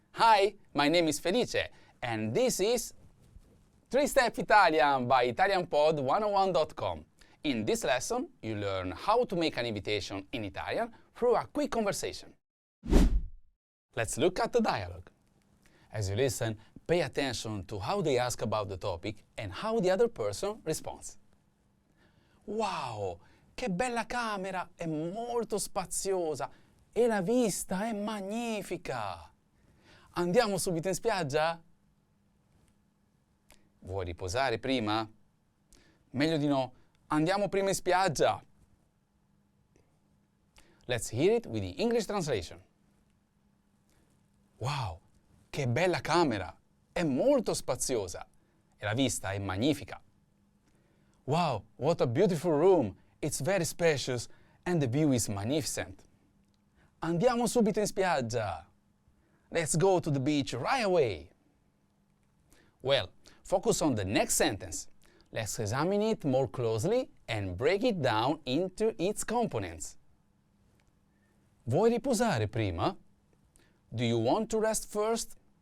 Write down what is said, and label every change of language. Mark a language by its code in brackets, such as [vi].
[en] Hi, my name is Felice, and this is 3-Step Italian by ItalianPod101.com. In this lesson, you learn how to make an invitation in Italian through a quick conversation. Let's look at the dialogue. As you listen, pay attention to how they ask about the topic and how the other person responds. [it] Wow, che bella camera, è molto spaziosa e la vista è magnifica. Andiamo subito in spiaggia? Vuoi riposare prima? Meglio di no, andiamo prima in spiaggia. [en] Let's hear it with the English translation. [it] Wow, che bella camera! È molto spaziosa e la vista è magnifica. [en] Wow, what a beautiful room! It's very spacious and the view is magnificent. [it] Andiamo subito in spiaggia. [en] Let's go to the beach right away. Well, focus on the next sentence. Let's examine it more closely and break it down into its components. [it] Vuoi riposare prima? [en] Do you want to rest first?